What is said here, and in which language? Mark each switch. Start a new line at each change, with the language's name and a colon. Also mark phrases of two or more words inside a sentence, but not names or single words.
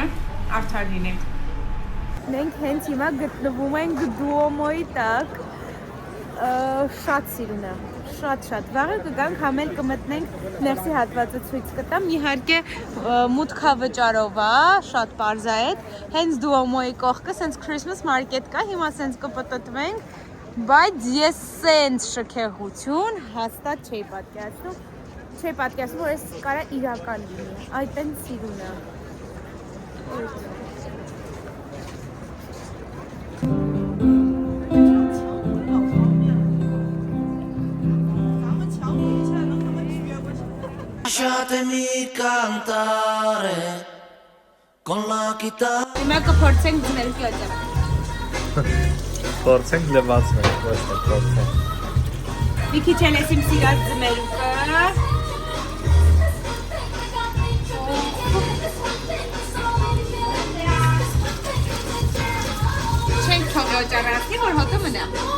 Armenian: արդար լինի։ Մենք հենց հիմա գտնվում ենք Դուոմոյի տակ, շատ սիրուն է, շատ, վաղը կգանք համել կմտնենք ներսի հատվածը ցույց կտամ, իհարկե մուտքա վճարով է, շատ պարզ է այդ, հենց Դուոմոյի կողքը, սենց
English: Christmas market
Armenian: կա, հիմա սենց կպտտվենք, Բայց ես սենց շքեղություն հաստատ չէի պատկերացնում։ Չէի պատկերացնում, որ ես կարա իրական լինի։ Այդ են սիրուն է։
Italian: Lasciatemi cantare con la chitarra.
Armenian: Հիմա կփորձենք դնել գլոջը։ Փորձենք լվացնել, ոչ թե փորձենք։ Մի քիչ էլ ես իմ սիրած ձմերուկը։ Չենք չողջարացնի, որ հոտը մնա։